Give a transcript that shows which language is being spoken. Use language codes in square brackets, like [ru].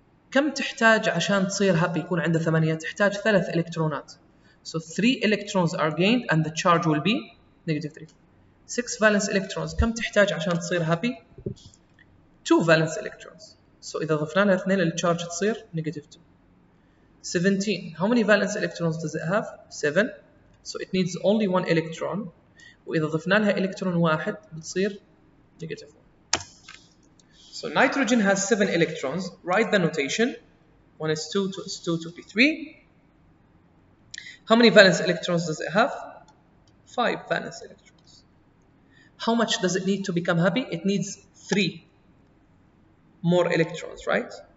[ar] كم تحتاج عشان تصير [en] happy [ar] يكون عنده 8؟ تحتاج 3 إلكترونات. [en] So 3 electrons are gained and the charge will be negative 3. 6 valence electrons. [ar] كم تحتاج عشان تصير [en] happy؟ [ar] 2 valence electrons. [en] So [ar] إذا ضفنا لها 2 الcharge تصير [en] negative 2. 17. How many valence electrons does it have? 7. So it needs only 1 electron. [ar] وإذا ضفنا لها إلكترون واحد بتصير negative 1. [en] So nitrogen has 7 electrons. Write the notation. 1s2, 2s2, 2p3. How many valence electrons does it have? 5 valence electrons. How much does it need to become happy? It needs 3 more electrons, right?